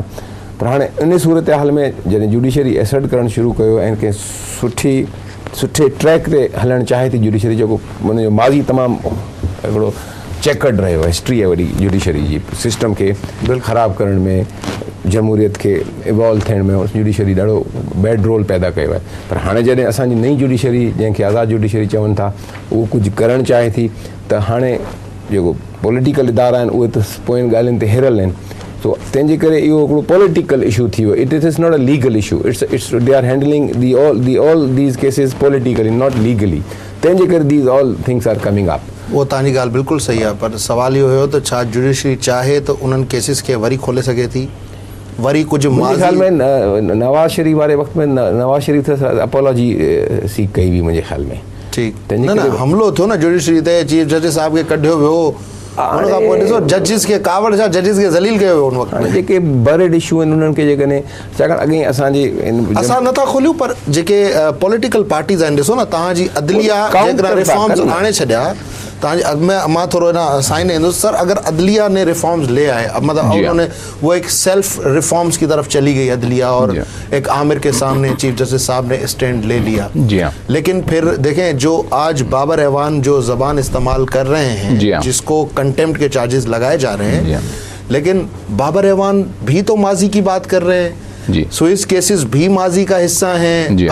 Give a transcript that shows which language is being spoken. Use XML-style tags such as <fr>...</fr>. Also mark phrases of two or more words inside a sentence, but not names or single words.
<sd>पर हाणे इन सूरत हाल में जॾहिं</sd> <en>judiciary assert</en> <sd>करणु शुरू कयो ऐं कंहिं सुठे ट्रैक ते हलणु चाहे थी जुडिशरी, जेको हुनजो माज़ी तमामु हिकिड़ो चेकर्ड रहियो हिस्ट्री आहे वरी जुडिशरी जी सिस्टम खे ख़राबु करण में जमहूरियत खे इवॉल्व थियण में जुडिशरी ॾाढो</sd> <en>bad role</en> <sd>पैदा कयो आहे। पर हाणे जॾहिं असांजी नई जुडिशरी जंहिंखे आज़ादु जुडिशरी चवनि था उहो कुझु करणु चाहे थी त हाणे जेको पॉलिटिकल इदारा आहिनि उहे त पोयनि ॻाल्हियुनि ते हिरल आहिनि। सो तंहिंजे करे इहो हिकिड़ो</sd> <en>political issue</en> <sd>थी वियो।</sd> <en>It is not a legal issue, it's they are handling all these cases politically not legally.</en> <sd>तंहिंजे करे</sd> <en>these all things are coming up.</en> <sd>वो तव्हांजी ॻाल्हि बिल्कुलु सही आहे, पर सवाल इहो हुयो त छा जुडिशरी चाहे त उन्हनि केसिस खे वरी खोले सघे थी? वरी कुझु मुंहिंजे ख्याल में नवाज़ शरीफ वारे वक़्त में नवाज़ शरीफ</sd> <en>apology seek</en> <sd>कई हुई मुंहिंजे ख्याल में। ठीकु न हमिलो थियो न जुडिशरी ते,</sd> <en>chief justice</en> <sd>साहिब खे कढियो वियो, हुन खां पोइ ॾिसो जजिस खे कावड़ छा जजिस खे ज़लील कयो वियो हुन वक़्तु में। जेके</sd> <en>bird issue</en> <sd>आहिनि उन्हनि खे जेकॾहिं छाकाणि अॻे असांजे असां नथा खोलियूं, पर जेके</sd> <en>political parties</en> <sd>आहिनि, ॾिसो न तव्हांजी अदलिया जेकॾहिं रिफॉर्म्स आणे छॾिया तव्हांजी मां थोरो न साइन ईंदुसि सर,</sd> <ur>اگر عدلیہ نے ریفارمز لے آئے، اب مطلب انہوں نے وہ ایک</ur> <en>self reforms</en> <ur>کی طرف چلی گئی عدلیہ اور ایک آمر کے سامنے</ur> <en>chief justice</en> <ur>صاحب نے اسٹینڈ لے لیا. لیکن پھر دیکھیں جو آج بابر اعوان جو زبان استعمال کر رہے ہیں، جس کو کنٹیمپٹ کے چارجز لگائے جا رہے ہیں، لیکن بابر اعوان بھی تو ماضی کی بات کر رہے ہیں، سوئس کیسز بھی ماضی کا حصہ ہیں.</ur>